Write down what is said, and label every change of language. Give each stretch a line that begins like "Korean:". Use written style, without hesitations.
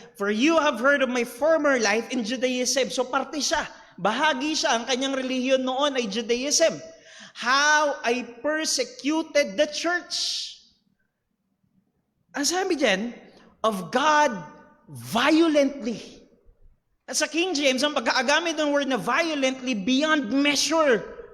English: "For you have heard of my former life in Judaism."
Filipino: So parte siya. Bahagi siya. Ang kanyang relihiyon noon ay Judaism.
English: "How I persecuted the church."
Filipino: Ang sabi dyan,
English: "of God violently."
Filipino: At sa King James, ang pagkaagamit ng word na violently,
English: beyond measure.